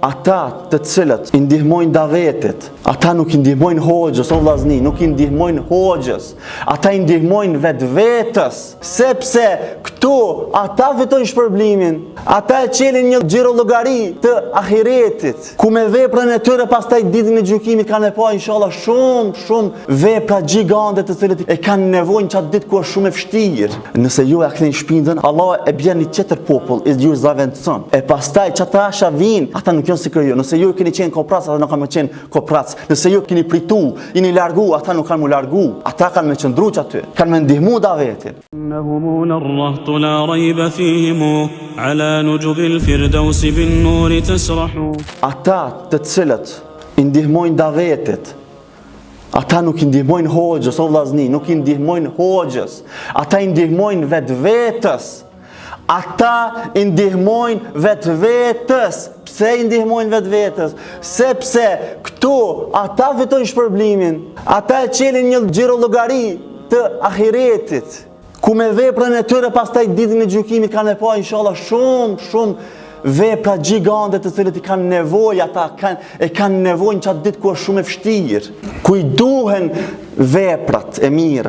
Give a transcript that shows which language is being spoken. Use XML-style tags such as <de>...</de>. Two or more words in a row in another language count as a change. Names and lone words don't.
<sq>ata të cilët i ndihmojnë davetit, ata nuk i ndihmojnë hoxhës, o vllazni, nuk i ndihmojnë hoxhës, ata i ndihmojnë vetvetes, sepse këtu ata fitojnë shpërblimin, ata e çelin një xhirologari të ahiretit, ku me veprën e tyre pastaj ditën e gjykimit kanë pa inshallah shumë vepra gjigante të cilët e kanë nevojë çat ditë ku është shumë e vështirë. Nëse ju ja ktheni shpinën, Allah e bën një tjetër popull, e ju zaventson. E pastaj çata asha vin, ata nuk janë si ju. Nëse ju keni qenë koprac, ata nuk kanë më qenë koprac. Nëse ju keni pritu, jeni largu, ata nuk kanë më largu. Ata kanë më qëndru aty, kanë më ndihmu davetin.</sq> <ar>إنهم الرهط لا ريب فيهم على نجب الفردوس بالنور تسرح.</ar> <sq>Ata të cilët i ndihmojnë davetit, ata nuk i ndihmojnë hoxhës, o vllazni, nuk i ndihmojnë hoxhës, ata i ndihmojnë vetvetes. Ata i ndihmojnë vetvetes. Pse i ndihmojnë vetvetes? Sepse këtu ata fitojnë shpërblimin, ata e çelin një xhirologari të ahiretit, ku me veprën e tyre pastaj ditën e gjykimit kanë pa inshallah shumë vepra gjigante të cilët i kanë nevojë, ata kanë nevojë çat ditë ku është shumë e vështirë, ku i duhen veprat e mira.</sq>